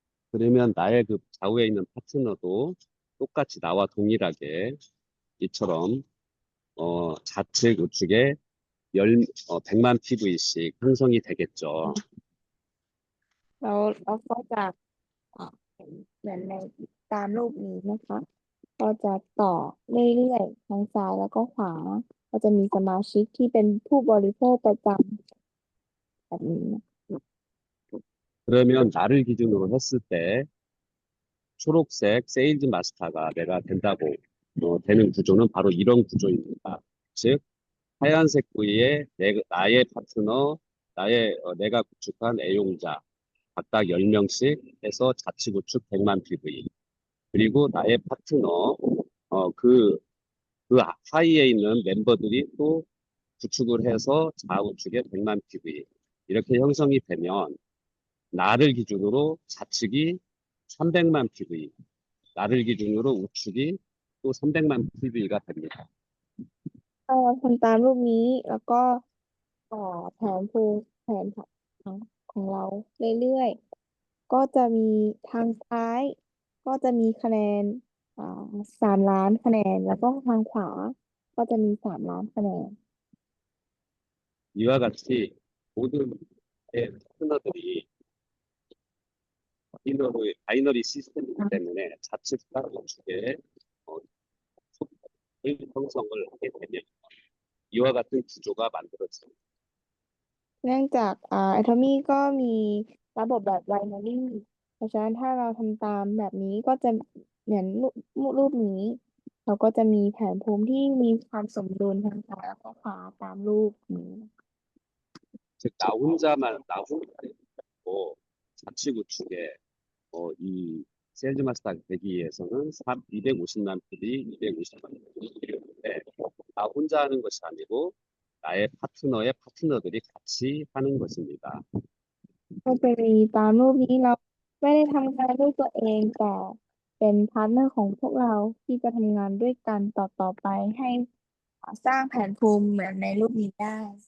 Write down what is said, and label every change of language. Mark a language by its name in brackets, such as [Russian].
[Korean] 그러면 나의 그 좌우에 있는 파트너도 똑같이 나와 동일하게 이처럼 좌측 우측에 100만 PV씩 형성이 되겠죠. [Thai] แล้วเราก็จะเห็นเหมือนในตามรูปนี้นะคะ ก็จะต่อเรื่อยๆทั้งซ้ายแล้วก็ขวา ก็จะมีสมาชิกที่เป็นผู้บริโภคประจำแบบนี้ [Korean] 그러면 나를 기준으로 했을 때 초록색 세일즈 마스터가 내가 된다고 되는 구조는 바로 이런 구조입니다. 즉 하얀색 부위에 나의 파트너, 내가 구축한 애용자 각각 10명씩 해서 좌측 우측 100만 PV 그리고 나의 파트너 그 하위에 있는 멤버들이 또 구축을 해서 좌우측에 100만 PV 이렇게 형성이 되면 나를 기준으로 좌측이 300만 PV, 나를 기준으로 우측이 또 300만 PV가 됩니다. [Thai] ถ้าเราทำตามรูปนี้แล้วก็ต่อแผนของเราเรื่อยๆ ก็จะมีทางซ้าย ก็จะมีคะแนน3 ล้านคะแนน แล้วก็ทางขวา ก็จะมี3 ล้านคะแนน [Korean] 이와 같이 모든 파트너들이 바이너리 시스템이기 때문에 좌측과 우측에 형성을 하게 되면 이와 같은 구조가 만들어집니다. [Thai] เนื่องจากAtomy ก็มีระบบแบบ binary เพราะฉะนั้นถ้าเราทำตามแบบนี้ก็จะเหมือน รูปนี้ เราก็จะมีแผนภูมิที่มีความสมดุลทางซ้ายแล้วก็ขวาตามรูปนี้ [Korean] 즉, 나 혼자 있고, 좌측 우측에, 이 세일즈 마스터 되기 위해서는 250만 필이 250만 필요한데, 나 혼자 하는 것이 아니고, 나의 파트너의 파트너들이 같이 하는 것입니다. [Thai] ก็จะมีตามรูปนี้เราไม่ได้ทำงานด้วยตัวเองแต่เป็นพาร์ทเนอร์ของพวกเราที่จะทำงานด้วยกันต่อไปให้สร้างแผนภูมิเหมือนในรูปนี้ได้